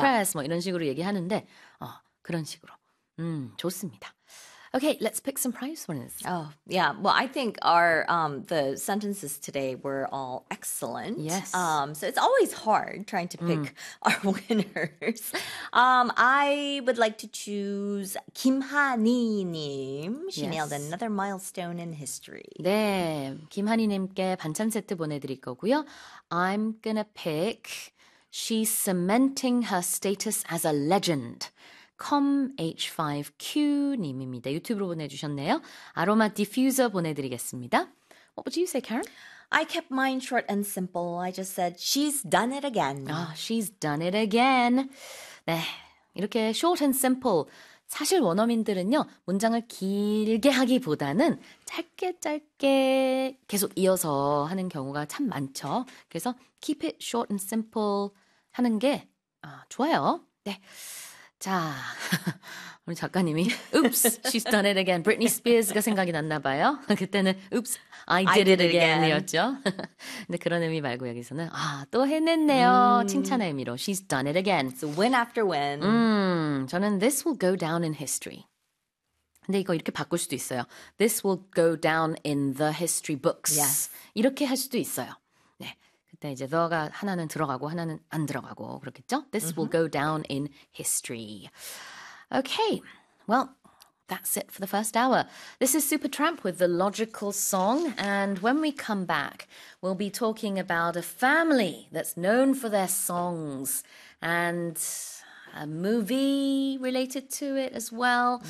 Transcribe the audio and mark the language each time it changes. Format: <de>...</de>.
<ko>Press 뭐 이런 식으로 얘기하는데 그런 식으로 좋습니다.</ko> <en>Okay, let's pick some prize winners. Oh, yeah. Well, I think our the sentences today were all excellent. Yes. So it's always hard trying to pick our winners. I would like to choose Kim Hani님. She yes. nailed another milestone in history.</en> <ko>네, 김하니님께 반찬 세트 보내드릴 거고요.</ko> <en>I'm gonna pick She's cementing her status as a legend.</en> <ko>comh5q님입니다. 유튜브로 보내주셨네요. 아로마 디퓨저 보내드리겠습니다.</ko> <en>What would you say, Karen? I kept mine short and simple. I just said, she's done it again. Oh, she's done it again.</en> <ko>네, 이렇게</ko> <en>short and simple.</en> <ko>사실 원어민들은요, 문장을 길게 하기보다는 짧게 짧게 계속 이어서 하는 경우가 참 많죠. 그래서</ko> <en>keep it short and simple</en> <ko>하는 게 좋아요. 네. 자, 우리 작가님이</ko> <en>Oops, she's done it again.</en> <ko>Britney Spears가 생각이 났나 봐요. 그때는</ko> <en>Oops, I did it again.</en> <ko>이었죠. 근데 그런 의미 말고 여기서는 아, 또 해냈네요. 칭찬의 의미로</ko> <en>She's done it again. It's a win after win.</en> <ko>저는</ko> <en>This will go down in history.</en> <ko>근데 이거 이렇게 바꿀 수도 있어요.</ko> <en>This will go down in the history books. Yes.</en> <ko>이렇게 할 수도 있어요. 네, 이제 더가 하나는 들어가고 하나는 안 들어가고 그렇겠죠?</ko> <en>This will go down in history. Okay, well, that's it for the first hour. This is Supertramp with The Logical Song. And when we come back, we'll be talking about a family that's known for their songs. And a movie related to it as well.</en>